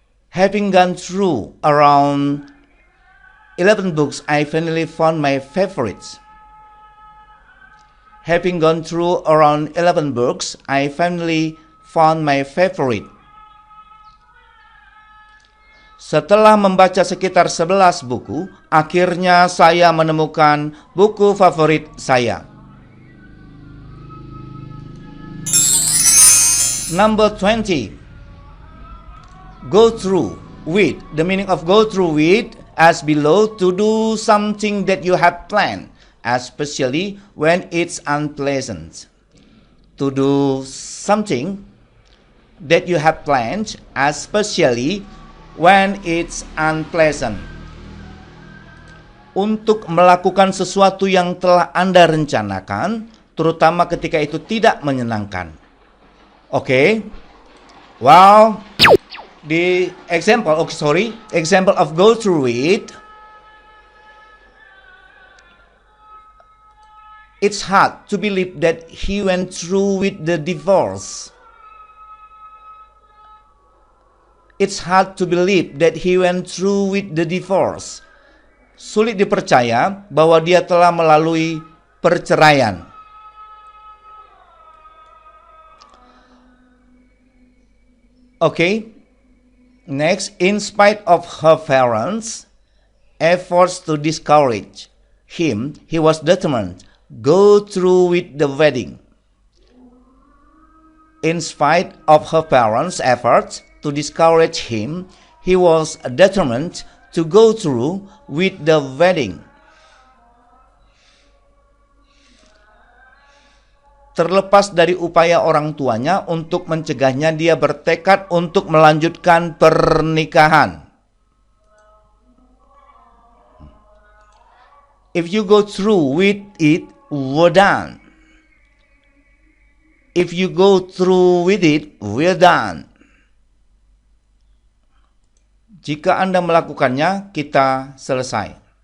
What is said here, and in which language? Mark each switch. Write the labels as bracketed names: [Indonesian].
[English] Having gone through around 11 books, I finally found my favorites. Having gone through around 11 books, I finally found my favorite. [Indonesian] Setelah membaca sekitar 11 buku, akhirnya saya menemukan buku favorit saya. [English] Number 20. Go through with. The meaning of go through with as below: to do something that you have planned, especially when it's unpleasant. To do something that you have planned, especially when it's unpleasant. [Indonesian] Untuk melakukan sesuatu yang telah Anda rencanakan, terutama ketika itu tidak menyenangkan. [English] Okay? Well, the example of go through it. It's hard to believe that he went through with the divorce. It's hard to believe that he went through with the divorce. [Indonesian] Sulit dipercaya bahwa dia telah melalui perceraian. [English] Okay. Next, in spite of her parents' efforts to discourage him, he was determined to go through with the wedding. In spite of her parents' efforts to discourage him, he was determined to go through with the wedding. [Indonesian] Terlepas dari upaya orang tuanya untuk mencegahnya, dia bertekad untuk melanjutkan pernikahan. [English] If you go through with it, we're done. If you go through with it, we're done. [Indonesian] Jika Anda melakukannya, kita selesai.